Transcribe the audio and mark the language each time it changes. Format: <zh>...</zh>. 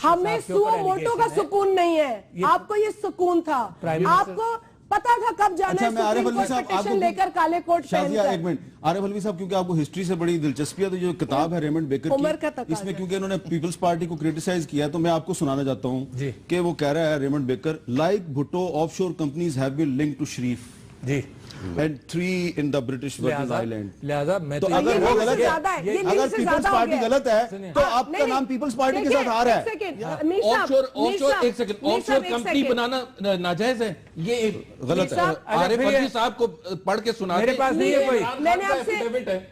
<ur>ہمیں سو موٹو کا سکون نہیں ہے, آپ کو یہ سکون تھا, آپ کو پتا تھا کب جانا ہے سپریم کورٹ پٹیشن لے کر کالے کوٹ پہن کر. ایک منٹ عارف علوی صاحب, کیونکہ آپ کو ہسٹری سے بڑی دلچسپی ہے, تو جو کتاب ہے ریمنڈ بیکر کی, اس میں کیونکہ انہوں نے پیپلز پارٹی کو کریٹیسائز کیا, تو میں آپ کو سنانا چاہتا ہوں کہ وہ کہہ رہا ہے Raymond baker,</ur> <en>like Bhutto offshore companies have been linked to Sharif</en> <ur>جی</ur> <en>and 3 in the British Virgin Island.</en> <ur>لہذا میں تو اگر وہ غلط ہے, اگر پیپلز پارٹی غلط ہے, تو آپ کا نام پیپلز پارٹی کے ساتھ آ رہا ہے. آف شور کمپنی بنانا ناجائز ہے, یہ غلط ہے. عارف علوی صاحب کو پڑھ کے سنا میرے پاس نہیں ہے کوئی. میں نے آپ سے</ur>